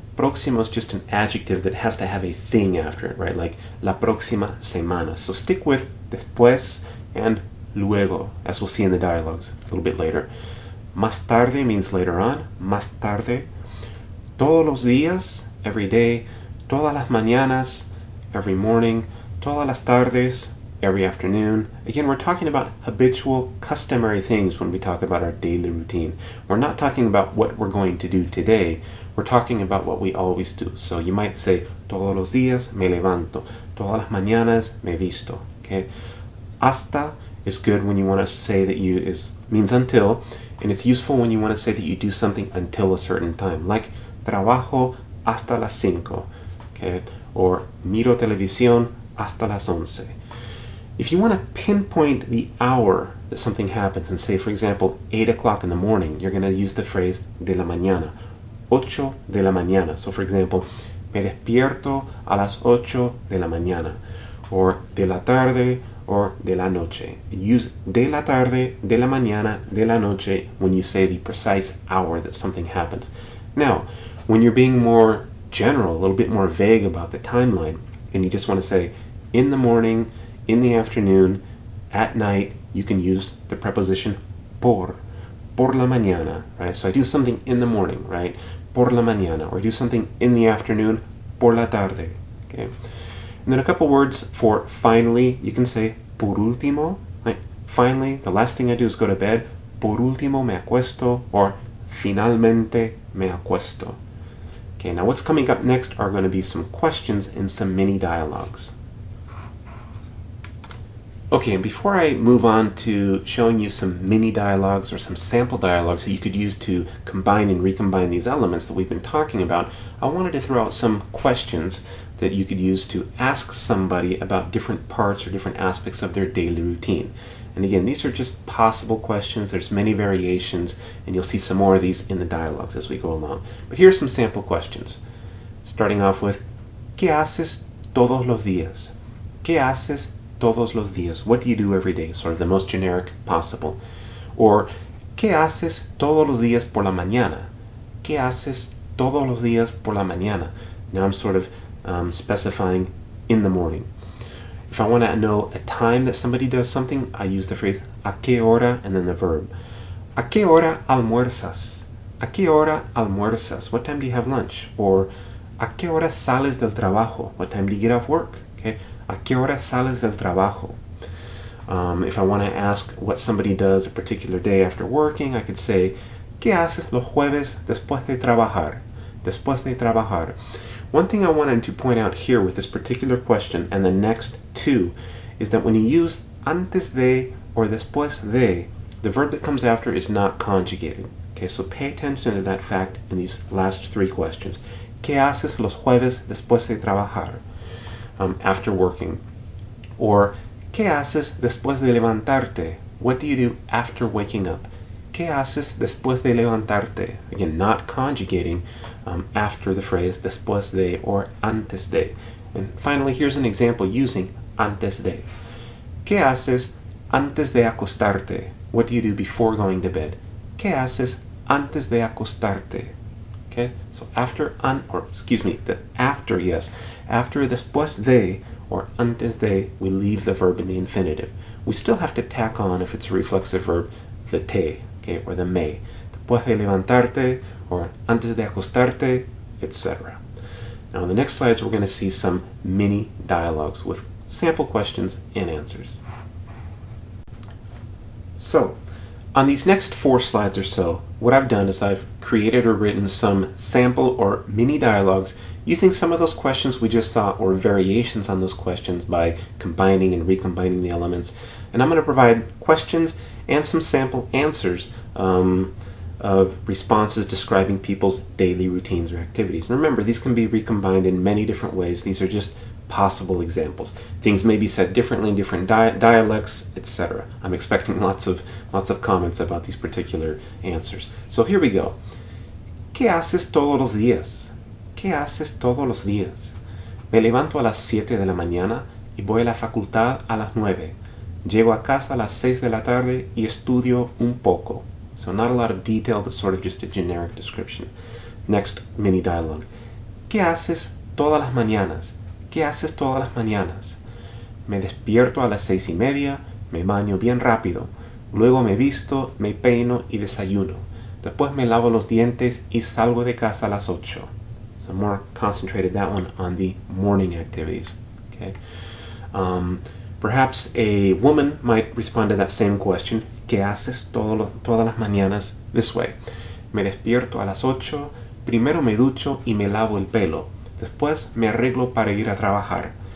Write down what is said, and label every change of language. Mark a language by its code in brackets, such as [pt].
[en] Próximo is just an adjective that has to have a thing after it, right? Like [es] la próxima semana. [en] So stick with después and luego, as we'll see in the dialogues a little bit later. Más tarde means later on. [es] Más tarde. Todos los días, [en] every day. [es] Todas las mañanas, [en] every morning. [es] Todas las tardes, [en] every afternoon. Again, we're talking about habitual, customary things when we talk about our daily routine. We're not talking about what we're going to do today. We're talking about what we always do. So you might say, [es] todos los días me levanto. Todas las mañanas me visto. [en] Okay? Hasta is good when you want to say that means until, and it's useful when you want to say that you do something until a certain time, like [es] trabajo hasta las 5, [en] okay? [es] Or miro televisión hasta las 11. [en] If you want to pinpoint the hour that something happens and say, for example, 8 o'clock in the morning, you're going to use the phrase [es] de la mañana, 8 de la mañana. [en] So for example, [es] me despierto a las 8 de la mañana, or de la tarde, or de la noche. [en] Use [es] de la tarde, de la mañana, de la noche [en] when you say the precise hour that something happens. Now, when you're being more general, a little bit more vague about the timeline, and you just want to say in the morning, in the afternoon, at night, you can use the preposition [es] por la mañana, [en] right? So I do something in the morning, right? [es] Por la mañana. [en] Or I do something in the afternoon, [es] por la tarde, [en] okay? And then a couple words for finally, you can say [es] por último, [en] right? Finally, the last thing I do is go to bed. [es] Por último me acuesto, or finalmente me acuesto. [en] Okay, now what's coming up next are going to be some questions and some mini dialogues. Okay, and before I move on to showing you some mini dialogues or some sample dialogues that you could use to combine and recombine these elements that we've been talking about, I wanted to throw out some questions that you could use to ask somebody about different parts or different aspects of their daily routine. And again, these are just possible questions. There's many variations, and you'll see some more of these in the dialogues as we go along. But here are some sample questions. Starting off with, [es] ¿Qué haces todos los días? ¿Qué haces todos los días? [en] What do you do every day? Sort of the most generic possible. [es] Or, ¿Qué haces todos los días por la mañana? ¿Qué haces todos los días por la mañana? [en] Now I'm sort of specifying in the morning. If I want to know a time that somebody does something, I use the phrase [es] ¿A qué hora? [en] And then the verb. [es] ¿A qué hora almuerzas? ¿A qué hora almuerzas? [en] What time do you have lunch? [es] Or ¿A qué hora sales del trabajo? [en] What time do you get off work? Okay. [es] ¿A qué hora sales del trabajo? [en] If I want to ask what somebody does a particular day after working, I could say [es] ¿Qué haces los jueves después de trabajar? Después de trabajar. [en] One thing I wanted to point out here with this particular question and the next two is that when you use antes de or después de, the verb that comes after is not conjugated. Okay, so pay attention to that fact in these last three questions. [es] ¿Qué haces los jueves después de trabajar? [en] After working. [es] Or ¿Qué haces después de levantarte? [en] What do you do after waking up? [es] ¿Qué haces después de levantarte? [en] Again, not conjugating after the phrase después de or antes de. And finally, here's an example using antes de. [es] ¿Qué haces antes de acostarte? [en] What do you do before going to bed? ¿Qué haces antes de acostarte? Okay, so after after después de or antes de, we leave the verb in the infinitive. We still have to tack on, if it's a reflexive verb, the te, okay, or the me. [es] Después de levantarte, or antes de acostarte, etc. [en] Now in the next slides we're going to see some mini dialogues with sample questions and answers. So, on these next 4 slides or so, what I've done is I've created or written some sample or mini dialogues using some of those questions we just saw or variations on those questions by combining and recombining the elements. And I'm going to provide questions and some sample answers of responses describing people's daily routines or activities. And remember, these can be recombined in many different ways. These are just possible examples. Things may be said differently in different dialects, etc. I'm expecting lots of comments about these particular answers. So here we go. [es] ¿Qué haces todos los días? ¿Qué haces todos los días? Me levanto a las 7 de la mañana y voy a la facultad a las 9. Llego a casa a las 6 de la tarde y estudio un poco. [en] So not a lot of detail, but sort of just a generic description. Next mini dialogue. [es] ¿Qué haces todas las mañanas? ¿Qué haces todas las mañanas? Me despierto a las 6:30, me baño bien rápido. Luego me visto, me peino y desayuno. Después me lavo los dientes y salgo de casa a las 8. [en] So more concentrated that one on the morning activities. Okay. Perhaps a woman might respond to that same question. [es] ¿Qué haces todas las mañanas? [en] This way. [es] Me despierto a las 8, primero me ducho y me lavo el pelo. Después me arreglo para ir a trabajar.